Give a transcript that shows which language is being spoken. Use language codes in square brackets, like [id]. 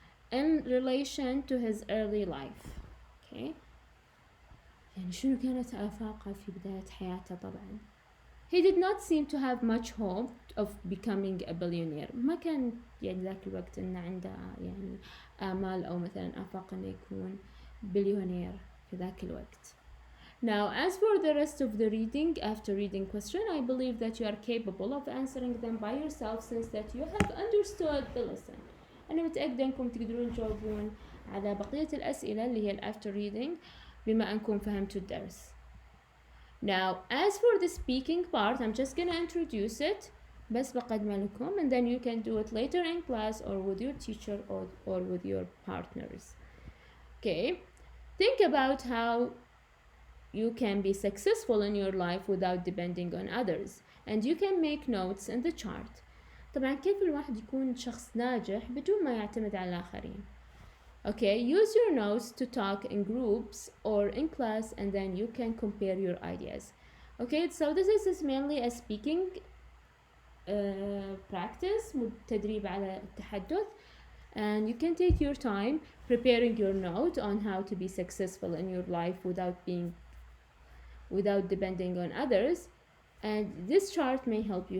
[en] in relation to his early life. Okay. [ar] يعني شنو كانت آفاقه في بداية حياته طبعا. [en] He did not seem to have much hope of becoming a billionaire. [ar] ما كان يعني ذاك الوقت إنه عنده يعني آمال أو مثلا آفاق إنه يكون بليونير في ذاك الوقت. [en] Now, as for the rest of the reading, after reading question, I believe that you are capable of answering them by yourself since that you have understood the lesson. [ar] أنا متأكدة إنكم تقدرون تجاوبون على بقية الأسئلة اللي هي [en] after reading [ar] بما أنكم فهمتوا الدرس. [en] Now, as for the speaking part, I'm just gonna introduce it [ar] بس بقدمه لكم, [en] and then you can do it later in class or with your teacher or with your partners. Okay, think about how you can be successful in your life without depending on others, and you can make notes in the chart. [ar] طبعا كيف الواحد يكون شخص ناجح بدون ما يعتمد على الآخرين. [en] Okay, use your notes to talk in groups or in class, and then you can compare your ideas. Okay, so this is mainly a speaking practice, [ar] تدريب على التحدث, [en] and you can take your time preparing your note on how to be successful in your life without depending on others, and this chart may help you.